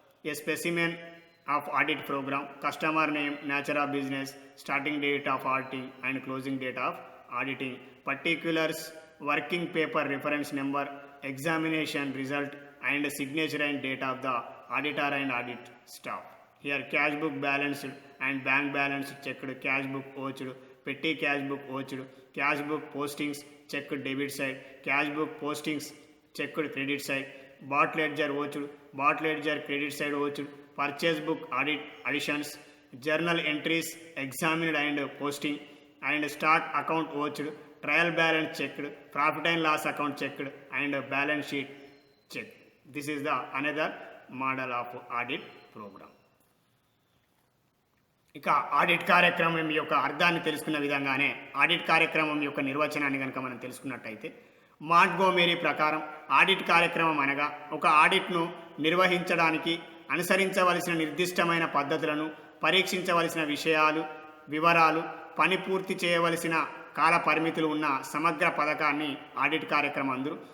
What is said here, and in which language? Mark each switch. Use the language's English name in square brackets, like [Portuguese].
[English] A specimen of audit programme, customer name, nature of business, starting date of auditing and closing date of auditing, particulars, working paper reference number, examination result and signature and date of the auditor and audit staff. Here cash book balanced and bank balance checked, cash book oached, petty cash book oached, cash book postings checked debit side, cash book postings checked credit side, bought ledger oached, bought ledger credit side oached, purchase book audit additions, journal entries examined and posting, and stock account oached, trial balance checked, profit and loss account checked, and balance sheet checked. This is the another model of audit program. [Telugu] ఇక audit కార్యక్రమం యొక్క అర్థాన్ని తెలుసుకున్న విధంగానే audit కార్యక్రమం యొక్క నిర్వచనాన్ని కనుక మనం తెలుసుకున్నట్టయితే, మాంట్గోమెరీ ప్రకారం ఆడిట్ కార్యక్రమం అనగా ఒక ఆడిట్ను నిర్వహించడానికి అనుసరించవలసిన నిర్దిష్టమైన పద్ధతులను, పరీక్షించవలసిన విషయాలు, వివరాలు, పని పూర్తి చేయవలసిన కాల పరిమితులు ఉన్న సమగ్ర పథకాన్ని ఆడిట్ కార్యక్రమం అందరు.